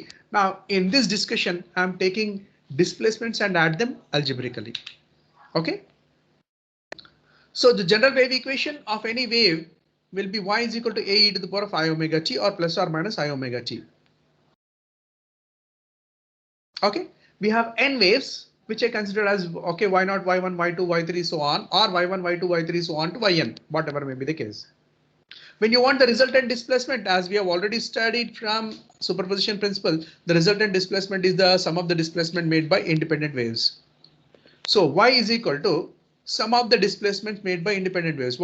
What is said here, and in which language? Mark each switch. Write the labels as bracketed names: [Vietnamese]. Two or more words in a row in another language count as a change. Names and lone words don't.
[English] Now in this discussion, I'm taking displacements and add them algebraically. Okay. So the general wave equation of any wave will be y is equal to a e to the power of I omega t or plus or minus I omega t. Okay. we have n waves, which I consider as okay, y0, y1, y2, y3, so on, or y1, y2, y3, so on to yn, whatever may be the case. When you want the resultant displacement, as we have already studied from superposition principle, the resultant displacement is the sum of the displacement made by independent waves. So y is equal to sum of the displacements made by independent waves.